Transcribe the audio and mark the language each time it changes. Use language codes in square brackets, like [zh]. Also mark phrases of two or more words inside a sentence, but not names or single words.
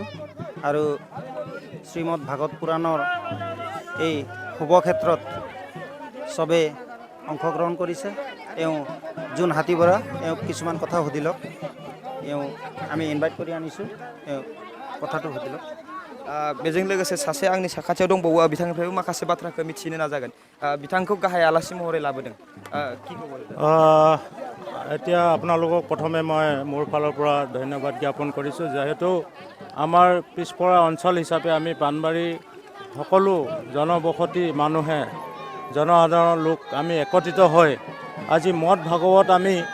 [as] আৰু শ্ৰীমদ ভাগৱত পুৰাণৰ এই শুভ ক্ষেত্ৰত চবে অংশগ্ৰহণ কৰিছে। জোন হাতী বৰা কিছুমান কথা সুধি লওক। আমি ইনভাইট কৰি আনিছোঁ, কথাটো সুধি লওক। [brx] बेजों लोगोसे सासे आंनि साखाथियाव दंबावो, बिथांनिफ्रायबो माखासे बाथ्राखौ मिथिनो नाजागोन। बिथांखौ गाहाय आलासि महरै लाबोदों। [as] কি ক'ব? এতিয়া আপোনালোকক প্ৰথমে মই মোৰ ফালৰ পৰা ধন্যবাদ জ্ঞাপন কৰিছোঁ, যিহেতু আমাৰ পিছপৰা অঞ্চল হিচাপে আমি পানবাৰী সকলো জনবসতি মানুহে জনসাধাৰণৰ লোক আমি একত্ৰিত হৈ আজি মদ ভাগৱত আমি